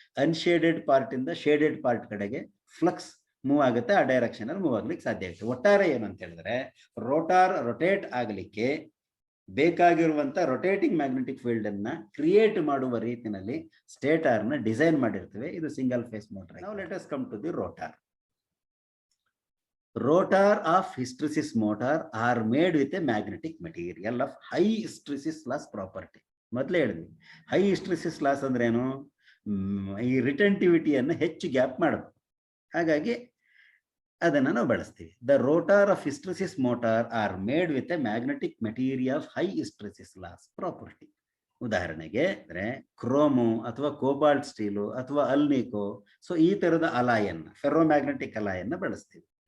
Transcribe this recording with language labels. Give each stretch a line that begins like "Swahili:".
Kannada: Unshaded part ಇಂದ shaded part ಕಡೆಗೆ flux move ಆಗುತ್ತೆ, ಆ ಡೈರೆಕ್ಷನ್ ಅಲ್ಲಿ ಮೂವ್ ಆಗ್ಲಿಕ್ಕೆ ಸಾಧ್ಯ ಆಗುತ್ತೆ. ಒಟ್ಟಾರೆ ಏನು ಅಂತ ಹೇಳಿದ್ರೆ ರೋಟಾರ್ ರೊಟೇಟ್ ಆಗಲಿಕ್ಕೆ ಬೇಕಾಗಿರುವಂತ ರೊಟೇಟಿಂಗ್ ಮ್ಯಾಗ್ನೆಟಿಕ್ ಫೀಲ್ಡ್ ಅನ್ನ ಕ್ರಿಯೇಟ್ ಮಾಡುವ ರೀತಿಯಲ್ಲಿ ಸ್ಟೇಟರ್ ನ ಡಿಸೈನ್ ಮಾಡಿರ್ತೇವೆ. ಇದು single phase motor.
English: Now let us come to the rotor. Rotor of hysteresis motor are made with a magnetic material of high hysteresis loss property.
Kannada: ಮೊದಲೇ ಹೇಳಿದ್ವಿ, high ಹಿಸ್ಟ್ರಿಸಿಸ್ loss ಅಂದ್ರೆ ಏನು, ಈ ರಿಟೆಂಟಿವಿಟಿಯನ್ನು ಹೆಚ್ಚು ಗ್ಯಾಪ್ ಮಾಡಬೇಕು, ಹಾಗಾಗಿ ಅದನ್ನು ನಾವು ಬಳಸ್ತೀವಿ.
English: The rotor of hysteresis motor are made with a magnetic material of high hysteresis loss property.
Kannada: ಉದಾಹರಣೆಗೆ ಅಂದ್ರೆ ಕ್ರೋಮು ಅಥವಾ ಕೋಬಾಲ್ಟ್ ಸ್ಟೀಲು ಅಥವಾ ಅಲ್ನಿಕೋ, ಸೊ ಈ ತರದ ಅಲಾಯನ್ನ, ಫೆರೋಮ್ಯಾಗ್ನೆಟಿಕ್ ಅಲಾಯನ್ನ ಬಳಸ್ತೀವಿ.